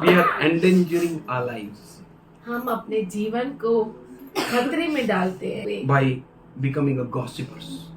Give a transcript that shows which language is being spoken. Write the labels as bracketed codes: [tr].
[en] We are endangering our lives [hi] हम अपने जीवन को खतरे में डालते हैं। [en] by becoming a gossipers.